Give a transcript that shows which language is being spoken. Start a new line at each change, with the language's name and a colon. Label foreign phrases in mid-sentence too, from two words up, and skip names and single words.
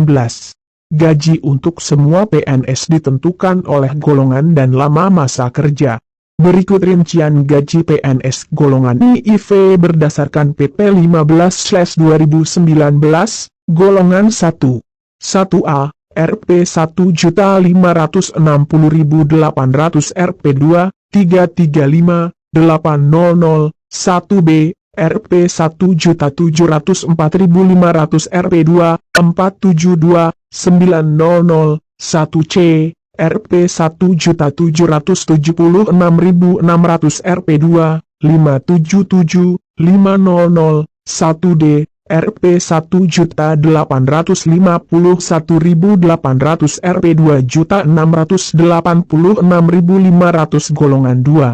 Indonesian: Gaji untuk semua PNS ditentukan oleh golongan dan lama masa kerja. Berikut rincian gaji PNS golongan NIV berdasarkan PP 15/2019, golongan 1. 1A. Rp 1.560.800 Rp2, 335.800, 1B, Rp 1.704.500 Rp2, 472.900, 1C, Rp 1.776.600 Rp2, 577.500, 1D, Rp 1.851.800, Rp 2.686.500 golongan 2.